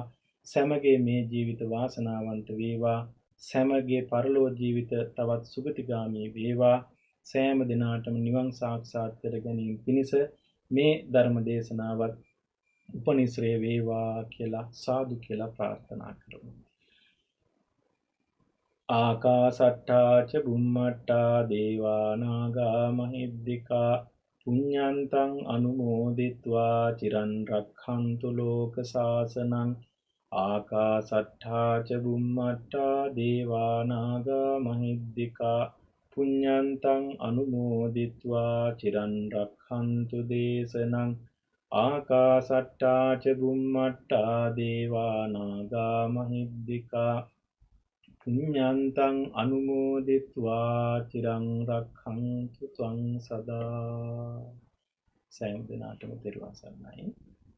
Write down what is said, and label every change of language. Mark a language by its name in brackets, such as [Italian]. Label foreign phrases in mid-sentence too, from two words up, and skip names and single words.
[Sinhala] සෑමගේ මේ ජීවිත වාසනාවන්ත වේවා. සෑමගේ පරලෝක ජීවිත තවත් සුගතිගාමී වේවා. සෑම දිනාටම නිවන් සාක්ෂාත් කර ගැනීම පිණිස මේ ධර්ම දේශනාවත් උපනිශ්‍රේ වේවා කියලා සාදු කියලා ප්‍රාර්ථනා කරමු. [Pali] ආකාසට්ඨා ච බුම්මට්ඨා දේවා නාග මහිද්దికා පුඤ්ඤන්තං අනුමෝදිත්වා චිරන් රක්ඛන්තු ලෝක සාසනං. ආකාසට්ඨා ච බුම්මට්ඨා දේවා නාග මහිද්దికා පුඤ්ඤන්තං අනුමෝදිත්වා චිරන් රක්ඛන්තු දේශනං. ආකාසට්ඨා ච බුම්මට්ඨා දේවා නාග මහිද්దికා පුඤ්ඤන්තං අනුමෝදිත්වා චිරං රක්ඛන්තු ත්වං සදා. [Sinhala] සෑම දිනකටම තෙරුවන් සරණයි.